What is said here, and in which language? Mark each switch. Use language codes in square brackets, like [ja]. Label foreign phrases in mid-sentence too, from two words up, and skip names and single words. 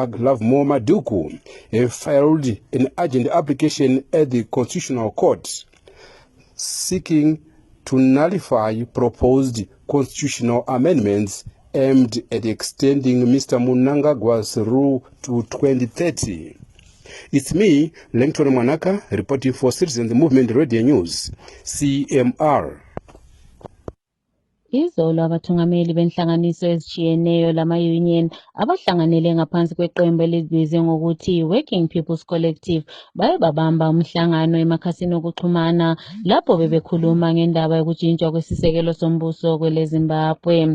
[en] Glavmo Maduku have filed an urgent application at the Constitutional Court seeking to nullify proposed constitutional amendments aimed at extending Mr. Mnangagwa's rule to 2030. It's me, Langton Manaka, reporting for Citizens Movement Radio News, CMR. [nd] Izolo abathungameli benhlanganiso ezitshiyeneyo lama-union abahlanganele ngaphansi kweqembu elibizwe ngokuthi Working People's Collective baye babamba umhlangano emakhasini okuxhumana lapho bebekhuluma ngendaba yokutshintshwa kwesisekelo sombuso kweleZimbabwe.